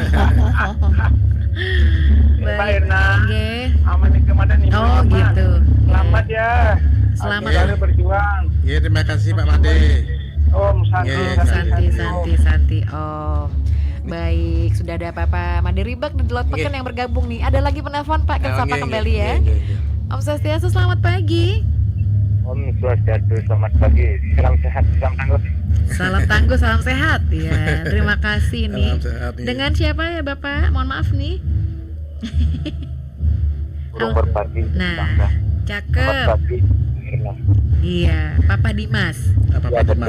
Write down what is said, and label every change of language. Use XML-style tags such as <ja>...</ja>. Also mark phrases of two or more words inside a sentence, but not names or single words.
<id>Mbak Irna. Aman di kemadan ini. Oh, gitu. Selamat ya. Selamat berjuang. Iya, terima kasih Pak Made. Om Santi. Om. Baik, sudah ada Papa Made Ribak di Delot Peken yang bergabung nih. Ada lagi penelpon Pak, kita sapa kembali ya.</id> <ban>Om Swastiastu,</ban> <id>selamat pagi.</id> <ban>Om Swastiastu,</ban> <id>selamat pagi. Salam sehat, salam tangguh. Salam tangguh, salam sehat. Ya, terima kasih nih. Dengan siapa ya Bapak? Mohon maaf nih. Burung berpagi. Nah, cakep. Iya, Papa Dimas. Papa Dimas.</id>